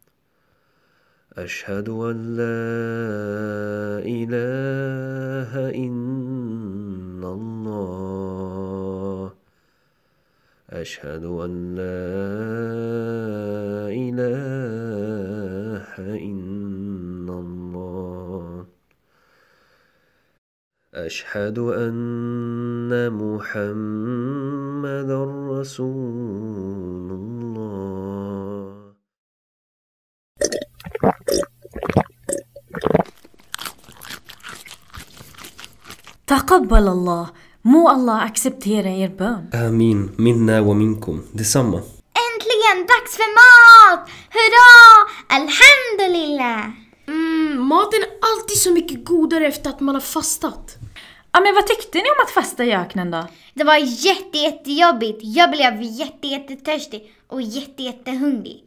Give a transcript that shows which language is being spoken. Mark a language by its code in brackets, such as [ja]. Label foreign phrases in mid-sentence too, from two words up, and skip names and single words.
[ar] أشهد أن لا إله إلا الله أشهد أن لا إله إلا الله أشهد أن محمد رسول الله. تقبل الله. [sv] Må Allah acceptera er bön. [ar] آمين، منا ومنكم. [sv] Detsamma. Äntligen dags för mat! Hurra! Alhamdulillah! Maten är alltid så mycket godare efter att man har fastat. Ja, men vad tyckte ni om att fasta i öknen då? Det var jättejobbigt. Jag blev jättetörstig och jättehungrig.